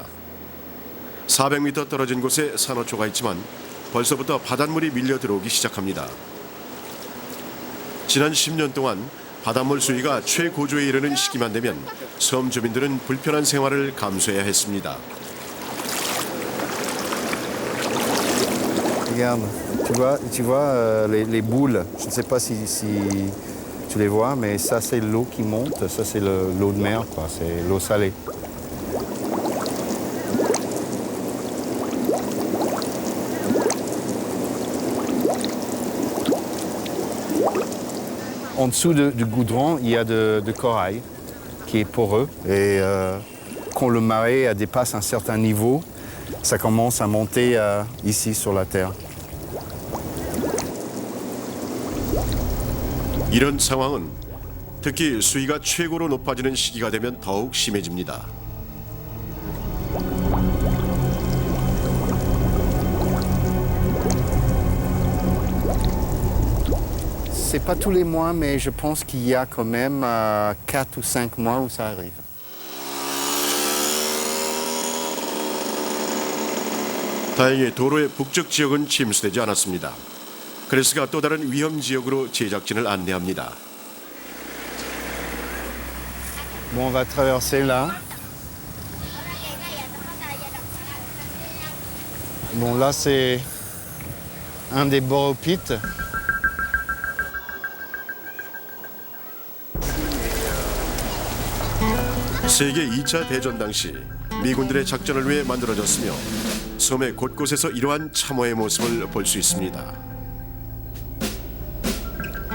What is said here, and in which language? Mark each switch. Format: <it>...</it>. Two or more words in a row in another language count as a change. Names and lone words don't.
<ko>400m 떨어진 곳에 산호초가 있지만 벌써부터 바닷물이 밀려 들어오기 시작합니다. 지난 10년 동안 바닷물 수위가 최고조에 이르는 시기만 되면 섬 주민들은 불편한 생활을 감수해야 했습니다.</ko> <fr>Regarde, tu vois les boules. Je ne sais pas si tu les vois, mais ça c'est l'eau qui monte. Ça c'est l'eau de mer, quoi. C'est l'eau salée. En dessous du goudron, il y a de corail qui est poreux. Et quand le marais dépasse un certain niveau, ça commence à monter ici sur la terre.</fr> <ko>이런 상황은 특히 수위가 최고로 높아지는 시기가 되면 더욱 심해집니다.</ko> <fr>C'est pas tous les mois, mais je pense qu'il y a quand même 4 ou 5 mois où ça arrive.</fr> <ko>다행히 도로의 북쪽 지역은 침수되지 않았습니다. 크리스가 또 다른 위험 지역으로 제작진을 안내합니다.</ko> <fr>Bon, on va traverser là. Bon, là c'est un des boropytes.</fr> <ko>세계 2차 대전 당시 미군들의 작전을 위해 만들어졌으며 섬의 곳곳에서 이러한 참호의 모습을 볼 수 있습니다.</ko>